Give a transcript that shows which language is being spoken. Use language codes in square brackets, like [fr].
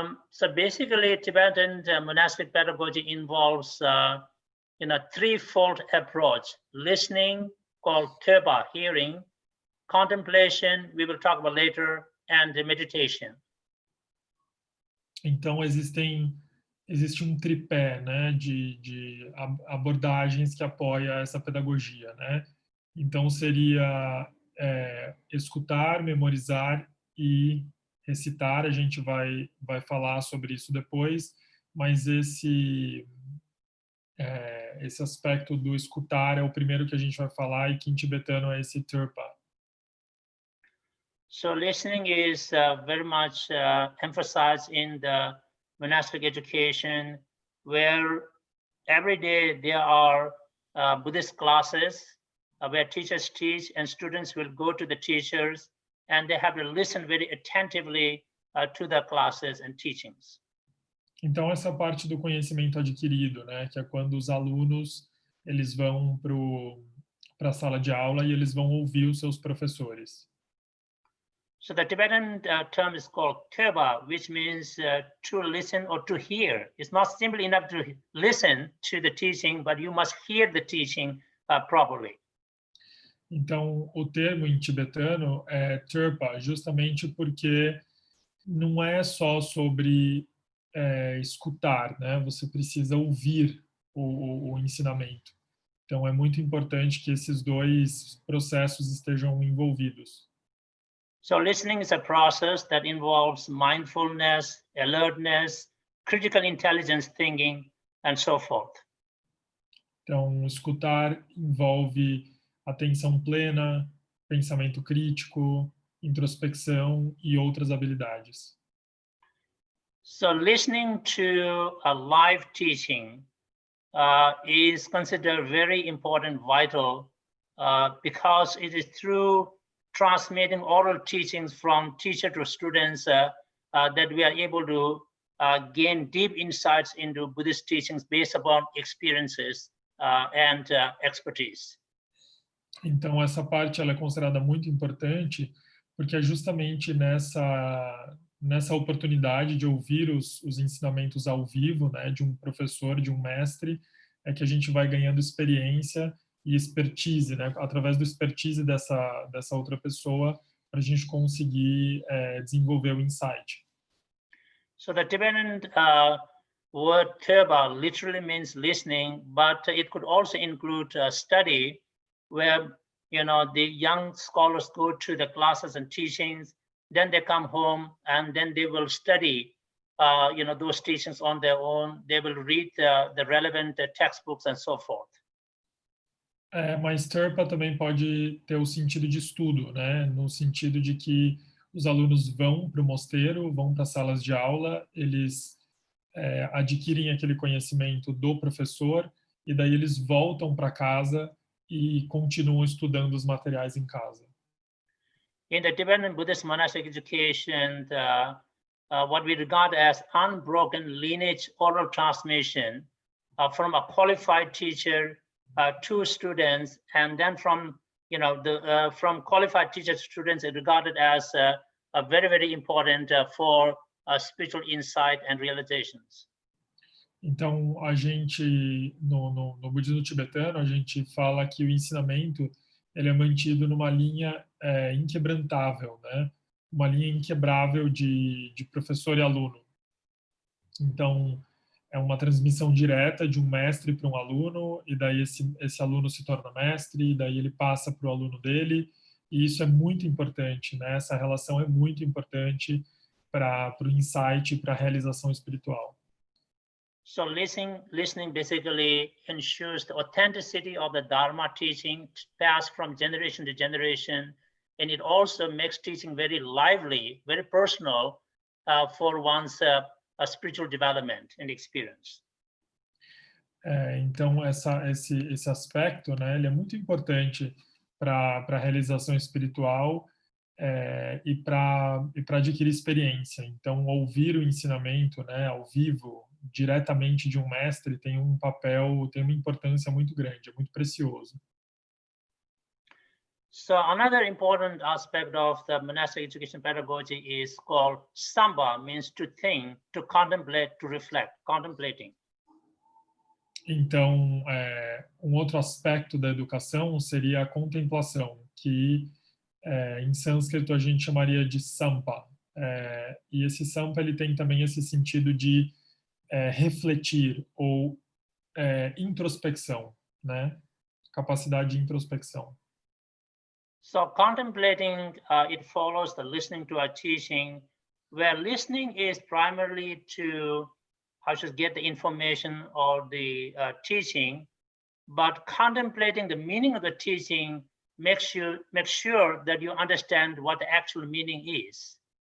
[en] So basically, Tibetan monastic pedagogy involves a threefold approach: listening, called Teba, hearing; contemplation, we will talk about later; and meditation. [pt] Então, existe um tripé, né, de abordagens que apoia essa pedagogia, né? Então, seria escutar, memorizar e recitar. A gente vai falar sobre isso depois, mas esse aspecto do escutar é o primeiro que a gente vai falar, e que em tibetano é esse Turpa. [en] So listening is very much emphasized in the monastic education, where every day there are Buddhist classes where teachers teach and students will go to the teachers, and they have to listen very attentively to the classes and teachings. [pt] Então, essa parte do conhecimento adquirido, né, que é quando os alunos eles vão para a sala de aula e eles vão ouvir os seus professores. [en] So the Tibetan term is called Teba, which means to listen or to hear. It's not simply enough to listen to the teaching, but you must hear the teaching properly. [pt] Então, o termo em tibetano é Turpa, justamente porque não é só sobre escutar, né? Você precisa ouvir o ensinamento. Então, é muito importante que esses dois processos estejam envolvidos. [en] So listening is a process that involves mindfulness, alertness, critical intelligence thinking, and so forth. [pt] Então, escutar envolve atenção plena, pensamento crítico, introspecção e outras habilidades. [en] So listening to a live teaching is considered very important, vital, because it is through transmitting oral teachings from teacher to students that we are able to gain deep insights into Buddhist teachings based upon experiences and expertise. [pt] Então, essa parte ela é considerada muito importante, porque é justamente nessa oportunidade de ouvir os ensinamentos ao vivo, né, de um professor, de um mestre, é que a gente vai ganhando experiência e expertise, né, através do expertise dessa outra pessoa, para a gente conseguir desenvolver o insight. [en] So the Tibetan word teba literally means listening, but it could also include study, where the young scholars go to the classes and teachings, then they come home and then they will study those teachings on their own. They will read the relevant textbooks and so forth. [pt] Mas Terpa também pode ter o sentido de estudo, né? No sentido de que os alunos vão para o mosteiro, vão para as salas de aula, eles adquirem aquele conhecimento do professor e daí eles voltam para casa e continuam estudando os materiais em casa. [en] In the Tibetan Buddhist monastic education, what we regard as unbroken lineage oral transmission from a qualified teacher to students, and then from from qualified teachers to students is regarded as very, very important for spiritual insight and realizations. [pt] Então, a gente, no budismo tibetano, a gente fala que o ensinamento ele é mantido numa linha inquebrantável, né? Uma linha inquebrável de professor e aluno. Então, é uma transmissão direta de um mestre para um aluno, e daí esse aluno se torna mestre, e daí ele passa para o aluno dele, e isso é muito importante, né? Essa relação é muito importante para o insight, para a realização espiritual. [en] So listening basically ensures the authenticity of the Dharma teaching passed from generation to generation, and it also makes teaching very lively, very personal for one's spiritual development and experience. [pt] Então, esse aspecto, né, ele é muito importante para a realização espiritual e para adquirir experiência. Então, ouvir o ensinamento, né, ao vivo, diretamente de um mestre, tem um papel, tem uma importância muito grande, é muito precioso. [en] So another important aspect of the monastic education pedagogy is called samba, means to think, to contemplate, to reflect, contemplating. [pt] Então, um outro aspecto da educação seria a contemplação, que em sânscrito a gente chamaria de sampa. E esse sampa ele tem também esse sentido de refletir ou introspecção, né? Capacidade de introspecção. [en] So contemplating, it follows the listening to a teaching, where listening is primarily to how to get the information or the teaching, but contemplating the meaning of the teaching makes sure that you understand what the actual meaning is.